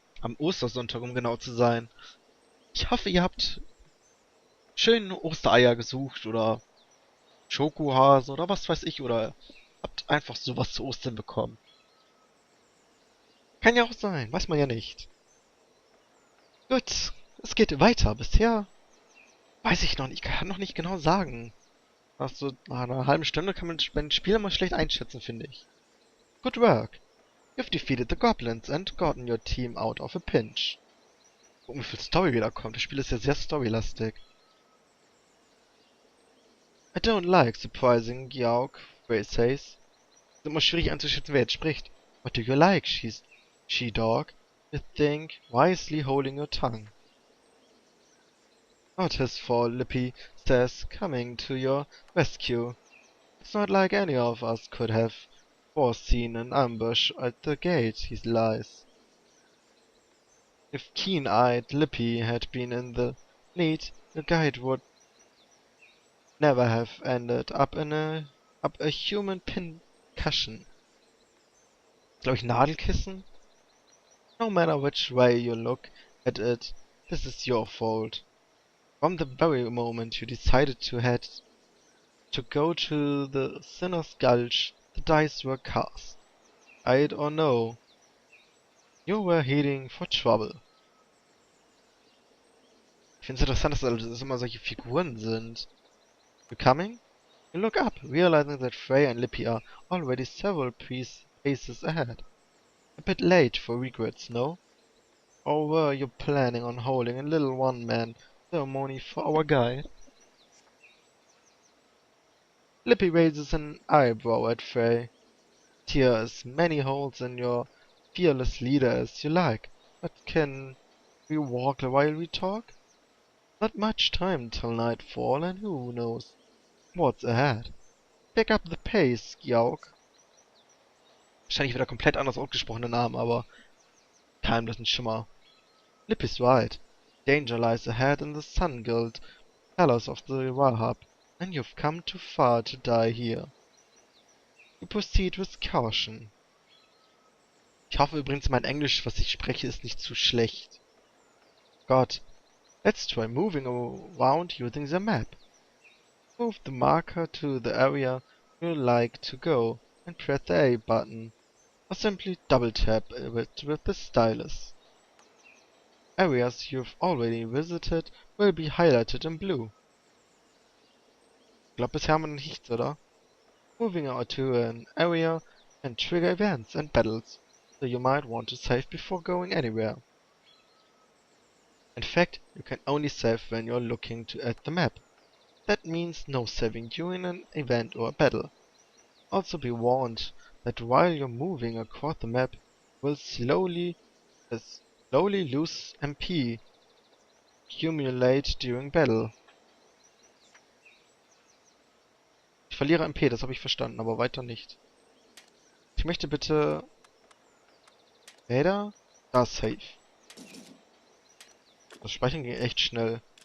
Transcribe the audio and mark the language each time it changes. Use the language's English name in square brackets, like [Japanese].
[German] Am Ostersonntag, um genau zu sein. Ich hoffe, ihr habt schöne Ostereier gesucht oder Schokohasen oder was weiß ich, oder habt einfach sowas zu Ostern bekommen. Kann ja auch sein, weiß man ja nicht. Gut, es geht weiter. Bisher weiß ich noch nicht, ich kann noch nicht genau sagen. Also nach einer halben Stunde kann man beim Spiel immer schlecht einschätzen, finde ich. [English] Good work. You've defeated the goblins and gotten your team out of a pinch. [German] Gucken, wie viel Story wieder kommt. Das Spiel ist ja sehr storylastig. [English] I don't like surprising Yauk, Ray says. [German] Ist immer schwierig einzuschätzen, wer jetzt spricht. [English] What do you like, she dog? You think wisely holding your tongue. Not his fault, Lippy says, coming to your rescue. It's not like any of us could have foreseen an ambush at the gate, he lies. If keen-eyed Lippy had been in the lead, the guide would never have ended up a human pincushion. [German] Glaube ich Nadelkissen? [English] No matter which way you look at it, this is your fault. From the very moment you decided to go to the Sinner's Gulch, the dice were cast. Right or no, you were heading for trouble. [German] Ich finde es interessant, dass das immer solche Figuren sind. [English] You coming? You look up, realizing that Frey and Lippy are already several paces ahead. A bit late for regrets, no? Or were you planning on holding a little one-man ceremony for our guide? Lippy raises an eyebrow at Frey. Tear as many holes in your fearless leader as you like, but can we walk while we talk? Not much time till nightfall, and who knows what's ahead. Pick up the pace, Gyauk. [German] Wahrscheinlich wieder komplett anders ausgesprochene Namen, aber keinem das ein Schimmer. [English] Lippy's right. Danger lies ahead in the sun-gilt palace of the Rahab, and you've come too far to die here. You proceed with caution. [German] Ich hoffe übrigens, mein Englisch, was ich spreche, ist nicht zu schlecht. [English] God, let's try moving around using the map. Move the marker to the area you'd like to go and press the A button, or simply double tap it with the stylus. Areas you've already visited will be highlighted in blue. [German] Ich glaube, bisher haben wir noch nichts, oder? [English] Moving out to an area can trigger events and battles, so you might want to save before going anywhere. In fact, you can only save when you're looking at the map. That means no saving during an event or a battle. Also be warned that while you're moving across the map, you will slowly lose MP accumulate during battle. [German] Ich verliere MP, das habe ich verstanden, aber weiter nicht. Ich möchte bitte... Weiter? Da, Save. Das Speichern ging echt schnell.